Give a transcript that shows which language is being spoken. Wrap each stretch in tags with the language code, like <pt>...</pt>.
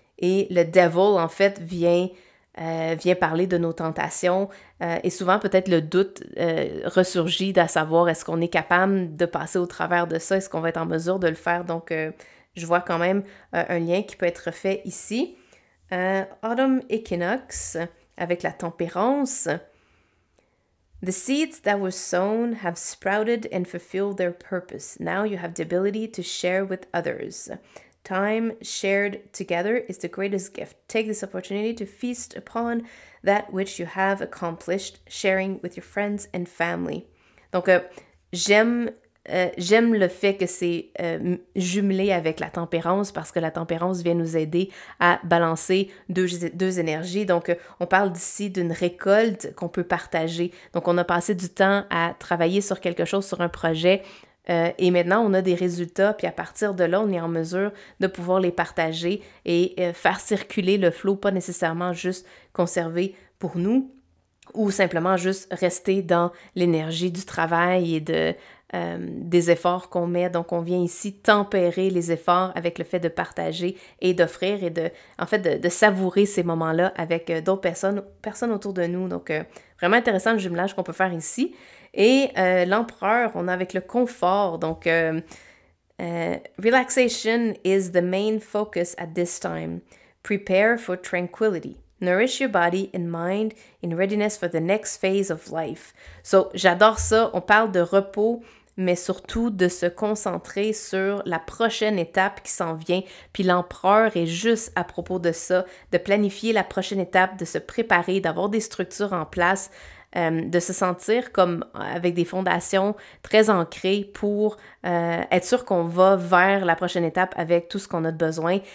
<fr>Et le Devil, en fait, vient parler de nos tentations et souvent, peut-être, le doute ressurgit à savoir est-ce qu'on est capable de passer au travers de ça, est-ce qu'on va être en mesure de le faire. Donc, je vois quand même un lien qui peut être fait ici. Autumn Equinox, avec la tempérance.</fr> <en>The seeds that were sown have sprouted and fulfilled their purpose. Now you have the ability to share with others. Time shared together is the greatest gift. Take this opportunity to feast upon that which you have accomplished, sharing with your friends and family.</en> <fr>Donc, j'aime le fait que c'est jumelé avec la tempérance parce que la tempérance vient nous aider à balancer deux énergies. Donc, on parle d'ici d'une récolte qu'on peut partager. Donc, on a passé du temps à travailler sur quelque chose, sur un projet. Et maintenant, on a des résultats, puis à partir de là, on est en mesure de pouvoir les partager et faire circuler le flow, pas nécessairement juste conserver pour nous ou simplement juste rester dans l'énergie du travail et des efforts qu'on met. Donc, on vient ici tempérer les efforts avec le fait de partager et d'offrir et de savourer ces moments-là avec d'autres personnes autour de nous. Donc, vraiment intéressant le jumelage qu'on peut faire ici. Et l'empereur, on a avec le confort.</fr> <en>Donc, relaxation is the main focus at this time. Prepare for tranquility. Nourish your body and mind in readiness for the next phase of life.</en> <fr>So, j'adore ça. On parle de repos, mais surtout de se concentrer sur la prochaine étape qui s'en vient. Puis l'empereur est juste à propos de ça, de planifier la prochaine étape, de se préparer, d'avoir des structures en place, de se sentir comme avec des fondations très ancrées pour être sûr qu'on va vers la prochaine étape avec tout ce qu'on a de besoin.</fr>